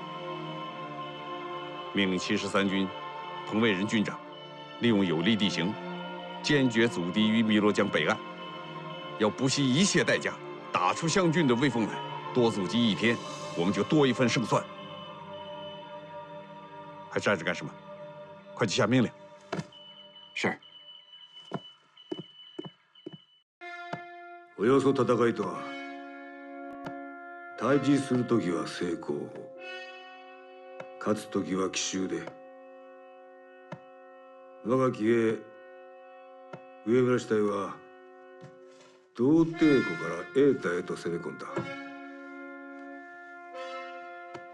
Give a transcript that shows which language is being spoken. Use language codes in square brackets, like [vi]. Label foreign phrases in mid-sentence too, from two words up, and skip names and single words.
[zh] 命令73军彭卫仁军长利用有利地形，坚决阻敌于汨罗江北岸，要不惜一切代价打出湘军的威风来。多阻击1天，我们就多一份胜算。还站着干什么？快去下命令。是。 [ja] およそ戦いとは、対峙する時は正攻法、勝つ時は奇襲で。我が騎兵上村支隊は道帝湖から瑛太へと攻め込んだ。